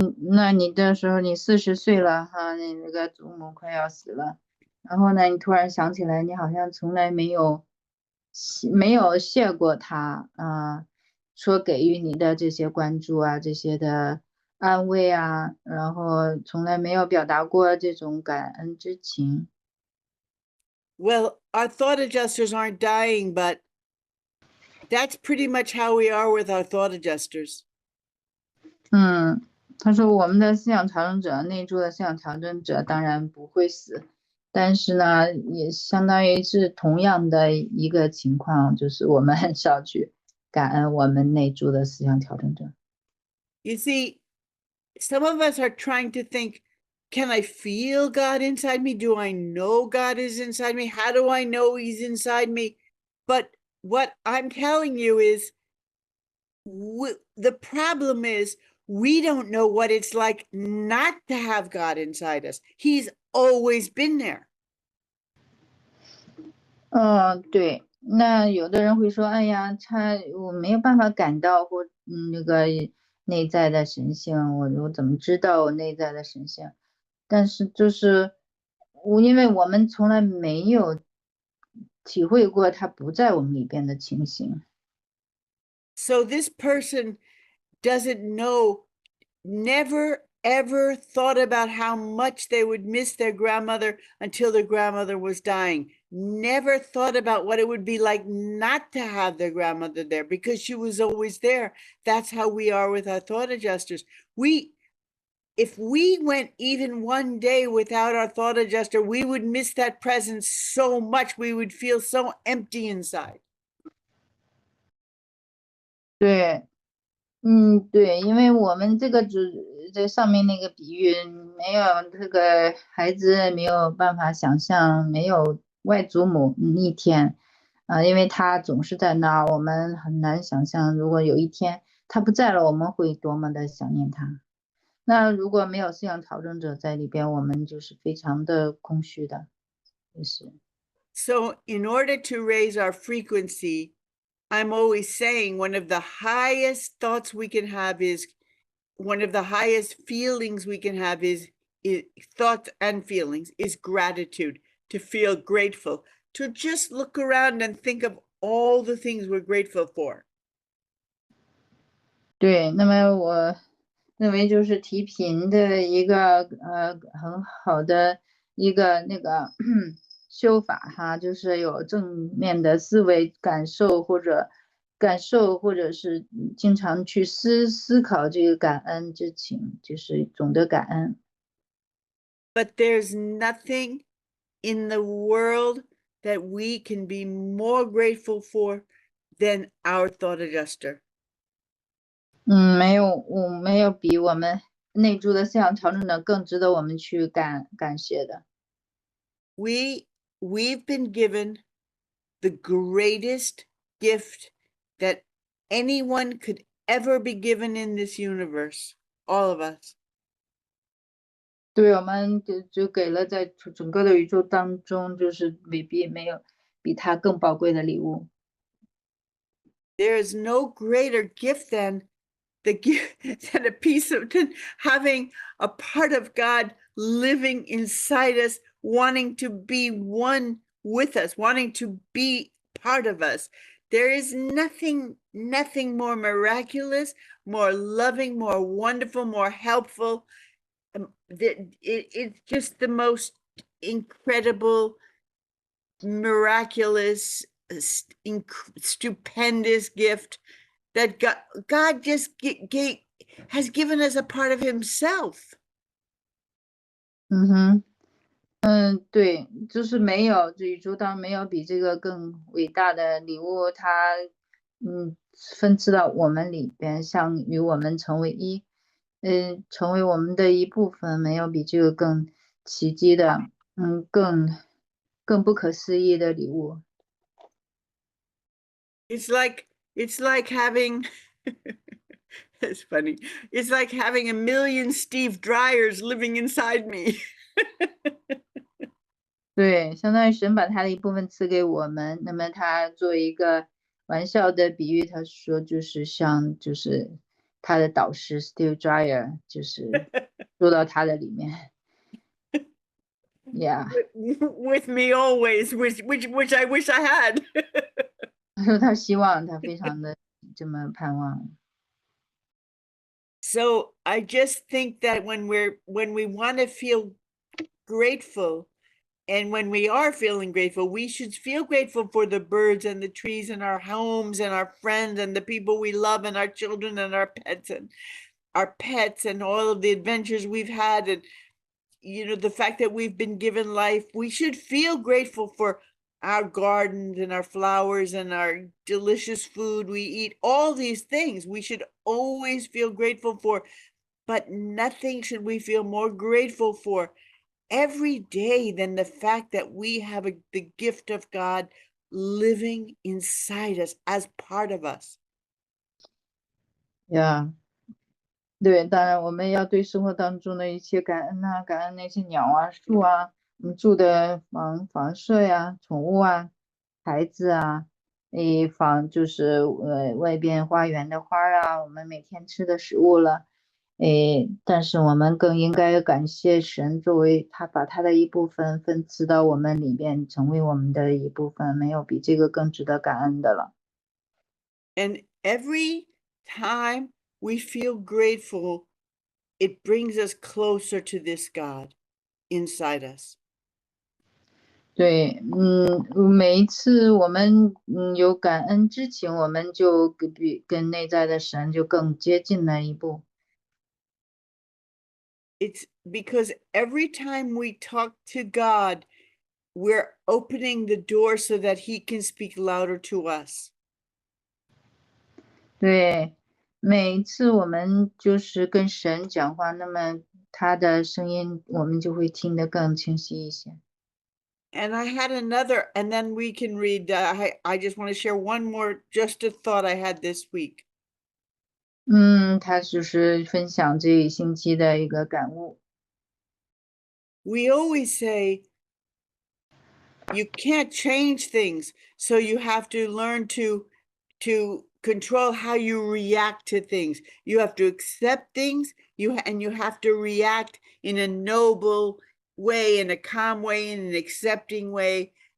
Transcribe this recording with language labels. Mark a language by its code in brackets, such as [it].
[zh] 那你的时候你40岁了哈，你那个祖母快要死了，然后呢，你突然想起来，你好像从来没有谢过她啊，说给予你的这些关注啊，这些的安慰啊，然后从来没有表达过这种感恩之情。 [en] Well, our thought adjusters aren't dying, but that's pretty much how we are with our thought adjusters. [zh] 他说我们的思想调整者，内住的思想调整者当然不会死，但是呢，也相当于是同样的一个情况，就是我们很少去感恩我们内住的思想调整者。 [en] You see, some of us are trying to think, can I feel God inside me? Do I know God is inside me? How do I know he's inside me? But what I'm telling you is the problem is we don't know what it's like not to have God inside us. He's always been there. [zh] 对，那有的人会说，哎呀，我没有办法感到或那个内在的神性，我怎么知道我内在的神性？但是就是因为我们从来没有体会过它不在我们里边的情形。 [en] So this person doesn't know, never ever thought about how much they would miss their grandmother until their grandmother was dying. Never thought about what it would be like not to have their grandmother there because she was always there. That's how we are with our thought adjusters. If we went even one day without our thought adjuster, we would miss that presence so much. We would feel so empty inside. [zh] 对，对，因为我们这个这上面那个比喻，没有这个孩子没有办法想象没有外祖母一天，因为他总是在那儿，我们很难想象，如果有一天他不在了，我们会多么的想念他。那如果没有思想调整者在里边，我们就是非常的空虚的，就是。 [en] So in order to raise our frequency, I'm always saying one of the highest thoughts we can have is, one of the highest feelings we can have is thoughts and feelings is gratitude, to feel grateful, to just look around and think of all the things we're grateful for. [zh] 对，那么我认为就是提频的一个很好的一个那个修法哈，就是有正面的思维感受或者是经常去思考这个感恩之情，就是总的感恩。 [en] But there's nothing in the world that we can be more grateful for than our thought adjuster. [zh] 没有比我们内住的思想调整者更值得我们去感谢的。 [en] We've been given the greatest gift that anyone could ever be given in this universe, all of us. [zh] 对，我们就给了在整个的宇宙当中，就是没有比它更宝贵的礼物。 [en] There is no greater gift than the gift than a piece of having a part of God living inside us, wanting to be one with us, wanting to be part of us. There is nothing more miraculous, more loving, more wonderful, more helpful. It's just the most incredible, miraculous, stupendous gift that God just has given us a part of himself. [zh] 对，就是没有这宇宙当中没有比这个更伟大的礼物，它分赐到我们里边，像与我们成为一，成为我们的一部分，没有比这个更奇迹的，更不可思议的礼物。 [en] It's like having it's funny. It's like having a million Steve Dryers living inside me. [zh] 对，相当于神把他的一部分赐给我们，那么他做一个玩笑的比喻，他说就是像就是他的导师 Steve Dryer 就是住到他的里面。 [en] Yeah. With me always, which I wish I had. [zh] 他说他希望他非常的这么盼望。 [en] So I just think that when we want to feel grateful, and when we are feeling grateful, we should feel grateful for the birds and the trees and our homes and our friends and the people we love and our children and our pets and all of the adventures we've had, and the fact that we've been given life. We should feel grateful for our gardens and our flowers and our delicious food we eat. All these things we should always feel grateful for, but nothing should we feel more grateful for every day than the fact that we have the gift of God living inside us as part of us. Yeah. [zh] 对，当然我们要对生活当中的一切感恩啊，感恩那些鸟啊、树啊，我们住的房舍呀、宠物啊、孩子啊，就是外边花园的花啊，我们每天吃的食物了，但是我们更应该感谢神，作为他把他的一部分分赐到我们里边，成为我们的一部分，没有比这个更值得感恩的了。 [en] And every time we feel grateful, it brings us closer to this God inside us. [zh] 对，每一次我们有感恩之情，我们就跟内在的神就更接近了一步。 [en] It's because every time we talk to God, we're opening the door so that he can speak louder to us. [zh] 对，每一次我们就是跟神讲话，那么他的声音我们就会听得更清晰一些。 [en] And I had another, and then we can read. I just want to share one more, just a thought I had this week. [zh] 他就是分享这一星期的一个感悟。 [en] We always say, you can't change things, so you have to learn to control how you react to things. You have to accept things, and you have to react in a noble way, in a calm way, in an accepting way.